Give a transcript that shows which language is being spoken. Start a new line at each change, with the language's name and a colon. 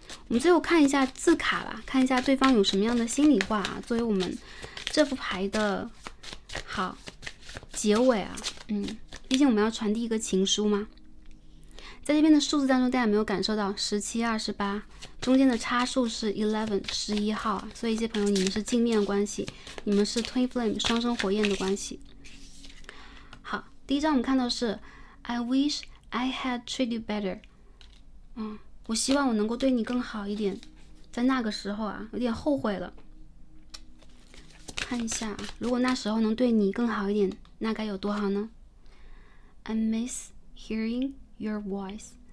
Chinese: 我们最后看一下字卡吧，看一下对方有什么样的心里话啊，作为我们这副牌的好结尾啊。毕竟我们要传递一个情书嘛。在这边的数字当中，大家有没有感受到17、28，中间的差数是11 11号啊？所以一些朋友，你们是镜面关系，你们是 Twin Flame 双生火焰的关系。好，第一张我们看到是
English: I wish I had treated you better，
Chinese: 我希望我能够对你更好一点，在那个时候啊，有点后悔了。看一下，如果那时候能对你更好一点，那该有多好呢？
English: I miss hearing your voice.